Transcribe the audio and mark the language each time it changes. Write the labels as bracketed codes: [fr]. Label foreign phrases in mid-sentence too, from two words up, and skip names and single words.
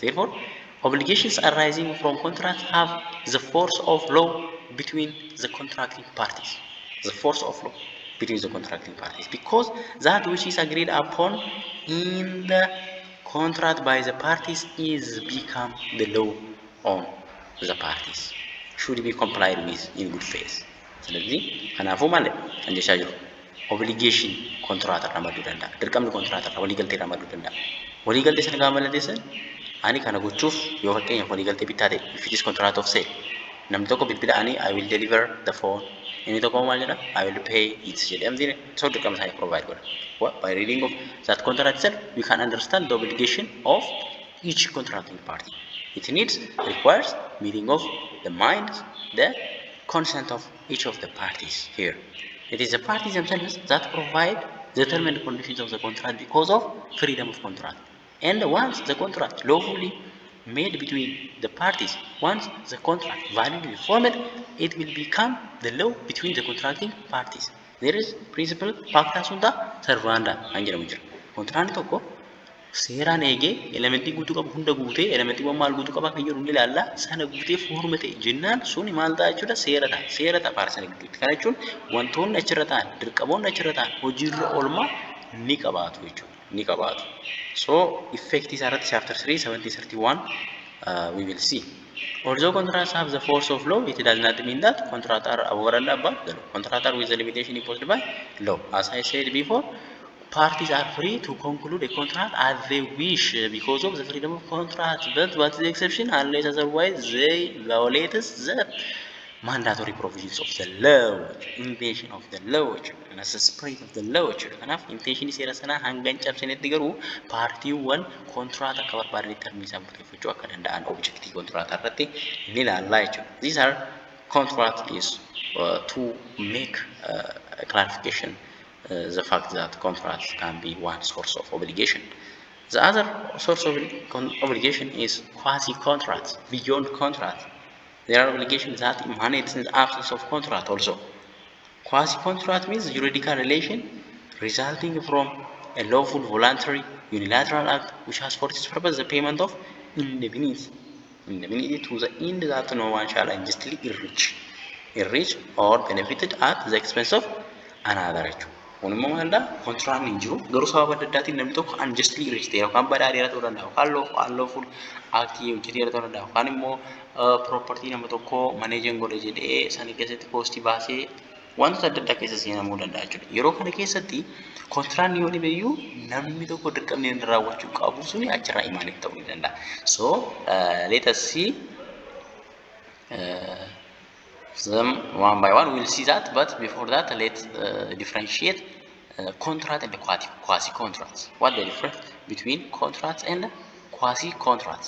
[en] Therefore, obligations arising from contracts have the force of law between the contracting parties. Because that which is agreed upon in the contract by the parties is become the law on the parties. Should be complied with in good faith. [om] ስለዚህ kanaafuu maal kan jechaa jiru [en] obligation contract [om] ramaduu danda'a. Dirqamni contract waliigaltee ramaduu danda'a. Waliigaltee sana gaafa mallatteessan ani kana gochuuf yoo fakkeenyaaf waliigaltee bittaa ta'e [en] if it is contract of sale [om] namni tokko bilbila ani [en] I will deliver the phone [om] inni tokko maal jedha [en] I will pay it [om] jedhamti so dirqama isaa provide godha. [en] By reading of that contract itself we can understand the obligation of each contracting party. It requires meeting of the minds, the consent of each of the parties here. It is the parties themselves that provide determined conditions of the contract because of freedom of contract. And once the contract lawfully made between the parties, once the contract validly formed, it will become the law between the contracting parties. There is principle [la] pacta sunt servanda [om] anjiramu jira. Contract tokko seeraan eegee elementii guutuu qabu hunda guutee elementiiwwan maal guutuu qaba kan jedhu ni ilaalla. Sana guutee foorma ta'e jennaan suni maal ta'a jechuudha seera ta'a paartii sana gidduutti. Kana jechuun wantoonni achirra ta'an dirqamoonni achirra ta'an hojiirra oolmaa ni qabaatu jechuudha ni qabaatu. So effect isaa irratti chapter 3 7031 we will see. [en] Although contracts have the force of law, it does not mean that contracts are overruled by the law. Contracts are with the limitation imposed by law. As I said before, parties are free to conclude a contract as they wish because of the freedom of contract. But what is the exception? Unless otherwise they violate the mandatory provisions of the law, intention of the law, and as the spirit of the law. [om] Kanaaf intention seera sanaa hanga hin cabsinetti garuu paartiiwwan kontiraataa akka barbaadan termii isaan murteeffachuu akka danda'an objektii kontiraataa irratti ni ilaallaa jechuudha. [en] These are contract is to make clarification the fact that contracts can be one source of obligation. The other source of obligation is quasi-contracts, beyond contract. There are obligations that emanate in the absence of contract also. Quasi-contract means juridical relation resulting from a lawful, voluntary, unilateral act which has for its purpose the payment of indemnity to the end that no one shall unjustly enrich or benefited at the expense of another. [om] Kunimmoo maalidha? Kontiraan hin jiru. Garuu sababa adda addaatiin namni tokko [en] unjustly enrich [om] ta'e yookaan badhaadheera ta'uu danda'a yookaan unlawful actii hojjeteera ta'uu danda'a yookaan immoo propertii nama tokkoo maneejan godhe jedhee sana keessatti koostii baasee wantoota adda addaa keessa seenamuu danda'a jechuudha. Yeroo kana keessatti kontiraan yoo dhibeeyyuu namni tokko dirqamni inni raawwachuu qabu suni achirraa imaanee ta'uu ni danda'a. [en] So let us see them one by one. We'll see that, but before that, let's differentiate contract and quasi-contracts. What the difference between contracts and quasi-contracts?